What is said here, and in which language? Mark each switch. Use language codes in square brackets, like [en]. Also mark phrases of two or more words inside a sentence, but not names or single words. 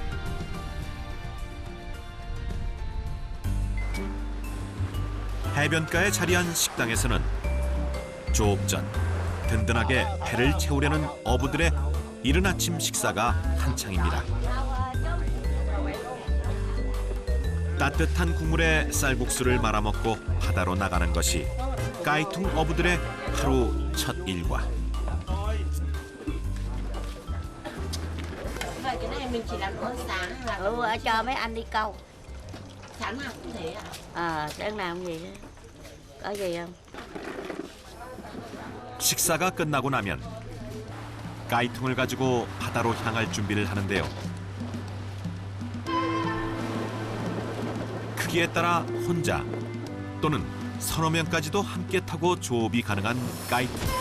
[ko] 해변가에 자리한 식당에서는 조업 전 든든하게 배를 채우려는 어부들의 이른 아침 식사가 한창입니다. 따뜻한 국물에 쌀국수를 말아먹고 바다로 나가는 것이 까이퉁 어부들의 하루 첫 일과. [vi] Vậy cái này mình chỉ làm bữa sáng là cho mấy anh đi câu. sáng nào cũng thế ạ? Sáng nào cũng vậy đó. Có gì không? [ko] 식사가 끝나고 나면 까이퉁을 가지고 바다로 향할 준비를 하는데요. 크기에 따라 혼자 또는 서너 명까지도 함께 타고 조업이 가능한 까이퉁.